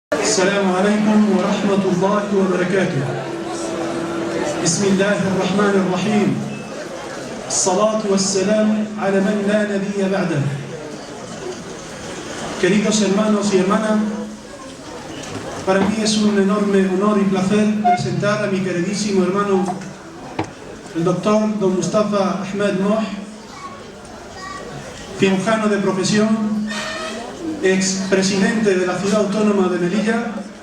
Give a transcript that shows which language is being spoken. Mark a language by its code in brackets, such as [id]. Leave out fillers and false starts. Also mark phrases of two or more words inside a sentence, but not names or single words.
[ar] السلام عليكم ورحمة الله وبركاته. بسم الله الرحمن الرحيم. الصلاة والسلام على من لا نبي بعده. [es] Queridos hermanos y hermanas, para mí es un enorme honor y placer presentar a mi queridísimo hermano, el doctor Don Mustafa Ahmed Moh, cirujano de profesión, ex-presidente de la ciudad autónoma de Melilla.